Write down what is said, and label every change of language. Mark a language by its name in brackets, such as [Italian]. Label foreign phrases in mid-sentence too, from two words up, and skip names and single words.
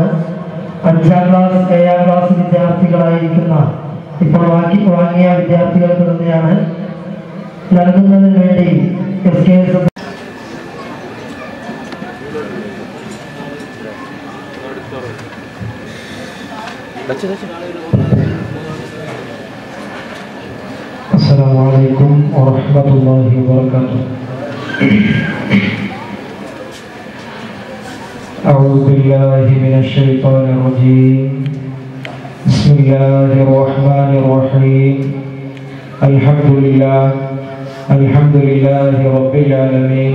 [Malayalam] 5ാം ക്ലാസ് 7ാം ക്ലാസ് വിദ്യാർത്ഥികളായിരിക്കുന്ന ഇപ്പോൾ വാങ്ങിയ വിദ്യാർത്ഥികൾക്ക് തന്നെയാണ് നൽകുന്നതിന് വേണ്ടി SKSS [Arabic] السلام عليكم ورحمة الله وبركاته. أعوذ بالله من الشيطان الرجيم. بسم الله الرحمن الرحيم. الحمد لله الحمد لله رب العالمين.